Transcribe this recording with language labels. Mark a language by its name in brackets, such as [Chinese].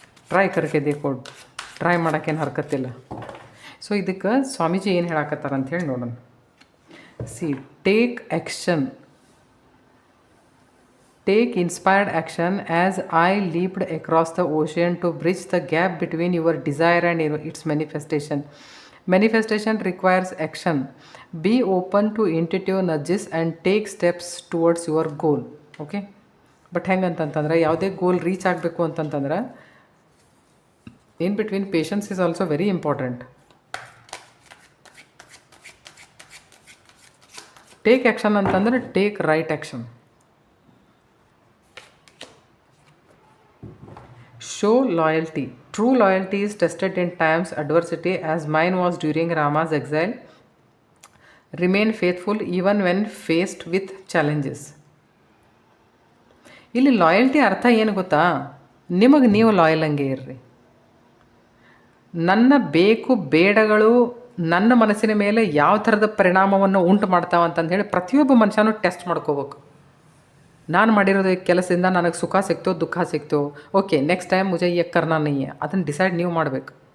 [Hindi] Try ಕರ್ಕೆ Dekho, [Kannada] try ಮಾಡೋಕ್ಕೇನು ಹರ್ಕತ್ತಿಲ್ಲ. So ಇದಕ್ಕೆ ಸ್ವಾಮೀಜಿ ಏನು ಹೇಳಕತ್ತಾರ ಅಂಥೇಳಿ ನೋಡೋಣ. [English] Take action, take inspired action as I leaped across the ocean to bridge the gap between your desire and its manifestation. Manifestation requires action. Be open to intuitive nudges and take steps towards your goal. Okay, but [Kannada] ಹೆಂಗಂತಂತಂದ್ರೆ ಯಾವುದೇ goal reach ಆಗಬೇಕು ಅಂತಂತಂದ್ರೆ [English] in between patience is also very important. Take action [Kannada] ಅಂತಂದ್ರೆ [English] take right action. Show loyalty. True loyalty is tested in times adversity as mine was during Rama's exile. Remain faithful even when faced with challenges. [Kannada] ಇಲ್ಲಿ loyalty ಅರ್ಥ ಏನು ಗೊತ್ತಾ, ನಿಮಗೆ ನೀವು loyal ಹಂಗೆ ಇರ್ರಿ. ನನ್ನ ಬೇಕು ಬೇಡಗಳು ನನ್ನ ಮನಸ್ಸಿನ ಮೇಲೆ ಯಾವ ಥರದ ಪರಿಣಾಮವನ್ನು ಉಂಟು ಮಾಡ್ತಾವೆ ಅಂತಂದು ಹೇಳಿ ಪ್ರತಿಯೊಬ್ಬ ಮನುಷ್ಯನೂ ಟೆಸ್ಟ್ ಮಾಡ್ಕೋಬೇಕು. ನಾನು ಮಾಡಿರೋದು ಕೆಲಸದಿಂದ ನನಗೆ ಸುಖ ಸಿಕ್ತೋ ದುಃಖ ಸಿಕ್ತೋ, ಓಕೆ ನೆಕ್ಸ್ಟ್ ಟೈಮ್ [Hindi] ಮುಜೆ ಯೆ ಕರ್ನಾ ನಹೀ ಹೈ, [Kannada] ಅದನ್ನು ಡಿಸೈಡ್ ನೀವು ಮಾಡಬೇಕು.